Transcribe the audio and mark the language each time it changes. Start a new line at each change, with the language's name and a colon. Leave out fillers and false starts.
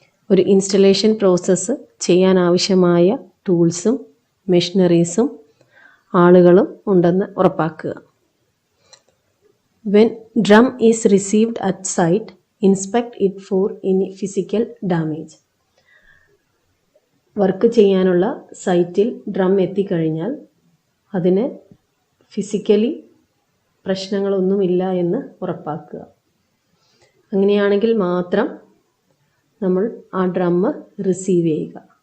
Malayalam: ഒരു installation process ചെയ്യാൻ ആവശ്യമായ ടൂൾസും മെഷീനറീസും ആളുകളും ഉണ്ടെന്ന് ഉറപ്പാക്കുക.
English: When drum is received at site, inspect it for any physical damage.
Malayalam: Work ചെയ്യാനുള്ള സൈറ്റിൽ ഡ്രം എത്തിക്കഴിഞ്ഞാൽ അതിന് ഫിസിക്കലി പ്രശ്നങ്ങളൊന്നുമില്ല എന്ന് ഉറപ്പാക്കുക. അങ്ങനെയാണെങ്കിൽ മാത്രം നമ്മൾ ആ ഡ്രം റിസീവ് ചെയ്യുക.